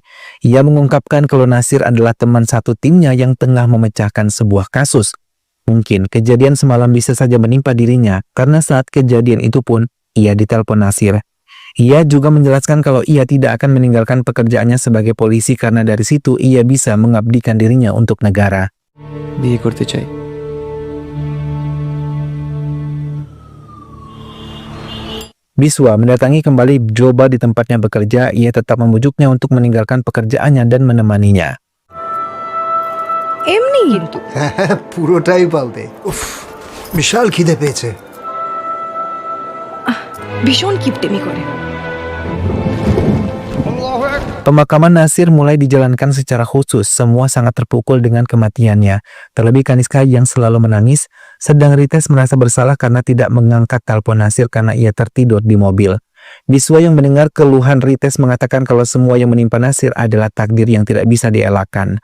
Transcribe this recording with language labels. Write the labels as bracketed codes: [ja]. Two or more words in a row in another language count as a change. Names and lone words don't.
[id] Ia mengungkapkan kalau Nasir adalah teman satu timnya yang tengah memecahkan sebuah kasus. Mungkin kejadian semalam bisa saja menimpa dirinya karena saat kejadian itu pun ia ditelepon Nasir. Ia juga menjelaskan kalau ia tidak akan meninggalkan pekerjaannya sebagai polisi karena dari situ ia bisa mengabdikan dirinya untuk negara. [bn] বিয়ে করতে চাই। [id] Biswa mendatangi kembali Joba di tempatnya bekerja. Ia tetap membujuknya untuk meninggalkan pekerjaannya dan menemaninya. [bn] এমনি কিন্তু পুরোটাই পাবে। উফ, বিশাল খিদে পেয়েছে। ভীষণ কিপটেমি করে। [id] Pemakaman Nasir mulai dijalankan secara khusus. Semua sangat terpukul dengan kematiannya. Terlebih Kaniska yang selalu menangis. Sedang Rites merasa bersalah karena tidak mengangkat telepon Nasir karena ia tertidur di mobil. Biswa yang mendengar keluhan Rites mengatakan kalau semua yang menimpa Nasir adalah takdir yang tidak bisa dielakkan.